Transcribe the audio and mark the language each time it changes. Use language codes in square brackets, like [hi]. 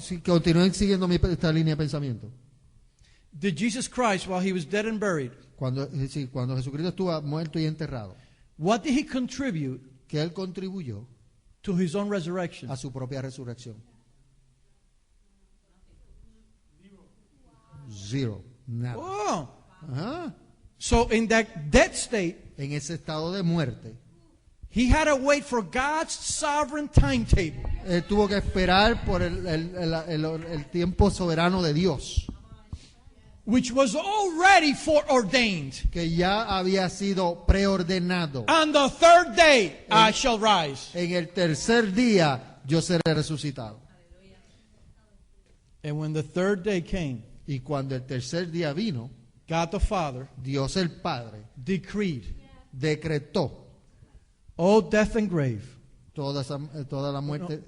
[es] Si continúen siguiendo esta línea de pensamiento. [en] Did Jesus Christ, while he was dead and buried, [es] Cuando Jesucristo estuvo muerto y enterrado, [en] what did he contribute [es] que él contribuyó [en] to his own resurrection? [es] a su propia resurrección? [en] Zero. [es] Nada. [en] Oh, [es] Ajá. [en] so in that dead state, [es] En ese estado de muerte, [en] he had to wait for God's sovereign timetable. [es] él tuvo que esperar por el tiempo soberano de Dios, [en] Which was already foreordained. [es] que ya había sido preordenado. [en] On the third day I shall rise. [es] En el tercer día yo seré resucitado. [en] And when the third day came, [es] Y cuando el tercer día vino, [en] God the Father [es] Dios el Padre [en] decreed, [es] decretó [en] O death and grave, [es] toda la muerte,